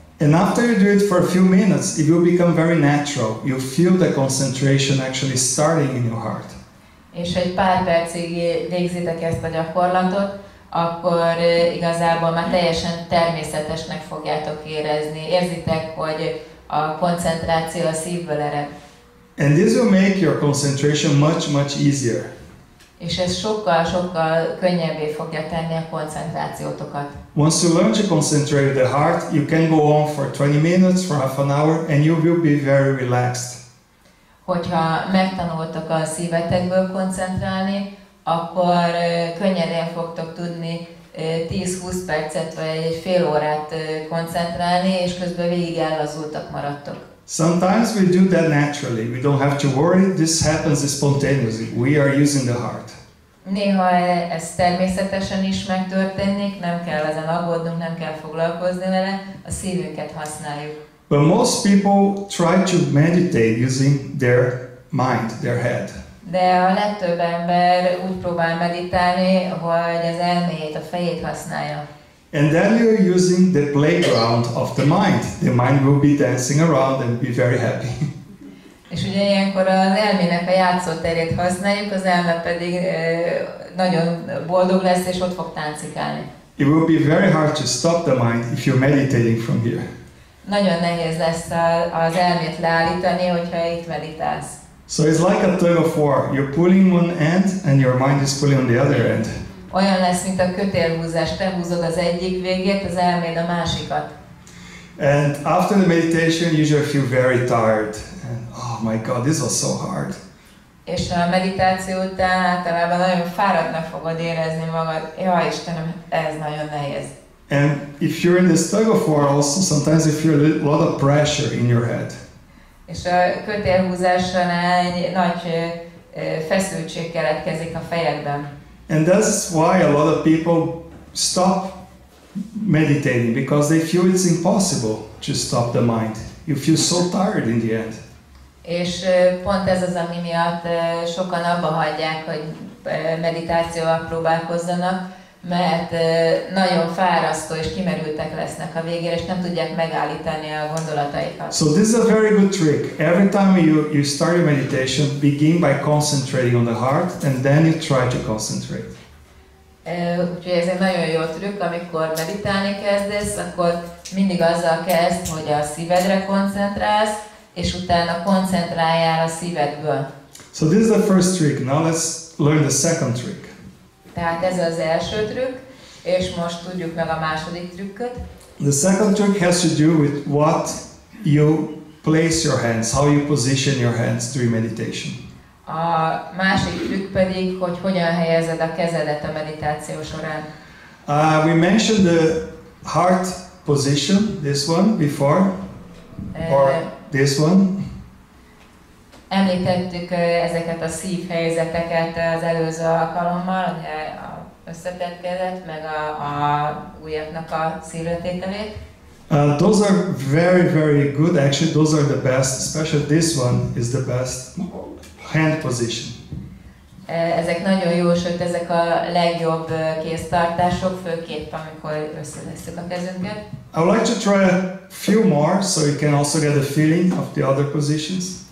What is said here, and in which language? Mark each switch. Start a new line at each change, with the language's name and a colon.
English: And after you do it for a few minutes, it will become very natural. You feel the concentration actually starting in your heart.
Hungarian: És egy pár percig végzitek ezt a gyakorlatot, akkor igazából már teljesen természetesnek fogjátok érezni. Érzitek, hogy a koncentráció a szívből ered.
English: And this will make your concentration much easier.
Hungarian: És ez sokkal könnyebbé fogja tenni a koncentrációtokat.
English: Once you learn to concentrate the heart, you can go on for 20 minutes, for half an hour, and you will be very relaxed.
Hungarian: Hogyha megtanultok a szívetekből koncentrálni, akkor könnyedén fogtok tudni 10-20 percet vagy egy fél órát koncentrálni, és közben végig ellazultak maradtok.
English: Sometimes we do that naturally. We don't have to worry. This happens spontaneously. We are using the heart.
Hungarian: Néha ez természetesen is megtörténik, nem kell ezen aggódnunk, nem kell foglalkozni vele, a szívünket használjuk.
English: But most people try to meditate using their mind, their head.
Hungarian: De a legtöbb ember úgy próbál meditálni, hogy az elméjét, a fejét használja.
English: And then you're using the playground of the mind. The mind will be dancing around and be very happy.
Hungarian: És ugye ilyenkor az elmének a játszóterét használjuk, az elme pedig nagyon boldog lesz, és ott fog táncikálni.
English: It will be very hard to stop the mind if you're meditating from here.
Hungarian: Nagyon nehéz lesz az elmét leállítani, hogyha itt meditálsz.
English: So it's like a tug of war. You're pulling one end and your mind is pulling on the other end.
Hungarian: Olyan lesz, mint a kötélhúzás. Te húzod az egyik végét, az elméd a másikat.
English: And after the meditation, you usually feel very tired. And, oh my God, this was so hard.
Hungarian: És a meditáció után általában nagyon fáradtnak fogod érezni magad. Jaj, Istenem, ez nagyon nehéz.
English: And if you're in this tug of war also, sometimes you feel a lot of pressure in your head.
Hungarian: És a kötélhúzás során egy nagy feszültség keletkezik a fejedben.
English: And that's why a lot of people stop meditating, because they feel it's impossible to stop the mind. You feel so tired in the end.
Hungarian: És pont ez az, ami miatt sokan abba hagyják, hogy meditációval próbálkozzanak, mert nagyon fárasztó és kimerültek lesznek a végére, és nem tudják megállítani a gondolataikat.
English: So this is a very good trick. Every time you start your meditation, begin by concentrating on the heart, and then you try to concentrate.
Hungarian: Úgyhogy ez egy nagyon jó trükk, amikor meditálni kezdesz, akkor mindig azzal kezd, hogy a szívedre koncentrálsz, és utána koncentráljál a szívedből.
English: So this is the first trick. Now let's learn the second trick.
Hungarian: Tehát ez az első trükk, és most tudjuk meg a második trükköt.
English: The second trick has to do with what you place your hands, how you position your hands during meditation.
Hungarian: A másik trükk pedig, hogy hogyan helyezed a kezedet a meditáció során.
English: We mentioned the heart position, this one, before, or this one.
Hungarian: Említettük ezeket a szívhelyzeteket az előző alkalommal, ugye a összetett kezet, meg a ujjaknak a szívletételét.
English: Those are very, very good. Actually, those are the best. Especially this one is the best hand position.
Hungarian: Ezek nagyon jó, sőt ezek a legjobb kéztartások, főképp amikor összetesszük a kezünket.
English: I would like to try a few more, so you can also get a feeling of the other positions.